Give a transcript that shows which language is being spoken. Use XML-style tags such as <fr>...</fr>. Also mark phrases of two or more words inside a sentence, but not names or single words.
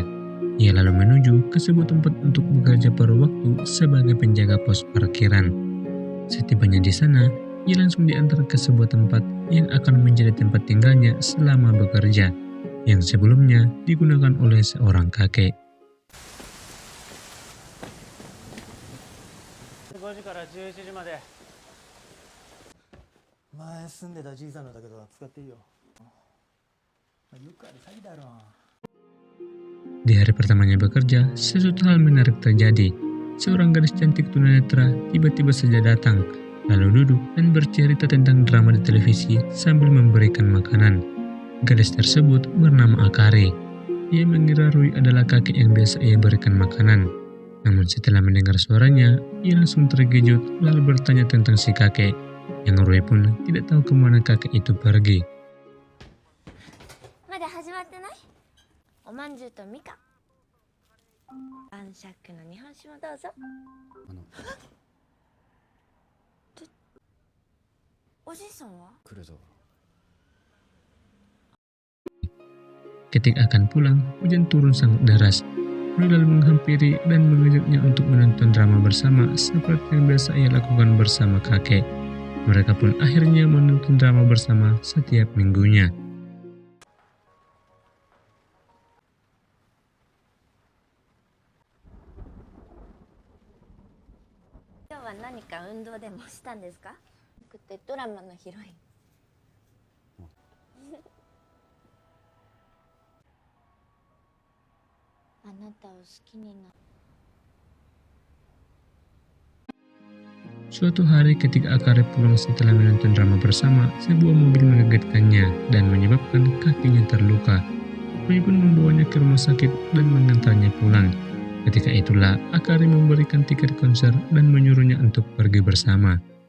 <id>Ia lalu menuju ke sebuah tempat untuk bekerja pada waktu sebagai penjaga pos parkiran. Setibanya di sana, ia langsung diantar ke sebuah tempat yang akan menjadi tempat tinggalnya selama bekerja, yang sebelumnya digunakan oleh seorang kakek.</id> <ja>5 時から11時まで。前住んでたじいさんのだけど使っていいよ。よくある詐欺だろ。</ja> <id>Di hari pertamanya bekerja, sesuatu hal menarik terjadi. Seorang gadis cantik tunanetra tiba-tiba saja datang, lalu duduk dan bercerita tentang drama di televisi sambil memberikan makanan. Gadis tersebut bernama Akari. Ia mengira Rui adalah kakek yang biasa ia berikan makanan. Namun setelah mendengar suaranya, ia langsung terkejut lalu bertanya tentang si kakek, yang Rui pun tidak tahu kemana kakek itu pergi.</id> <ja>まだ始まってない？おまんじゅうとみかん。晩酌の日本酒もどうぞ。おじいさんは？</ja> <id>Ketika akan pulang, hujan turun sangat deras. Rui lalu menghampiri dan mengajaknya untuk menonton drama bersama seperti yang biasa ia lakukan bersama kakek. Mereka pun akhirnya menonton drama bersama setiap minggunya.</id> <ja>今日は何か運動でもしたんですか？ドラマのヒロイン。あなたを好きにな。</ja> <id>Suatu hari ketika Akari pulang setelah menonton drama bersama, sebuah mobil mengagetkannya dan menyebabkan kakinya terluka. Rui pun membawanya ke rumah sakit dan mengantarnya pulang. Ketika itulah Akari memberikan tiket konser dan menyuruhnya untuk pergi bersama.</id>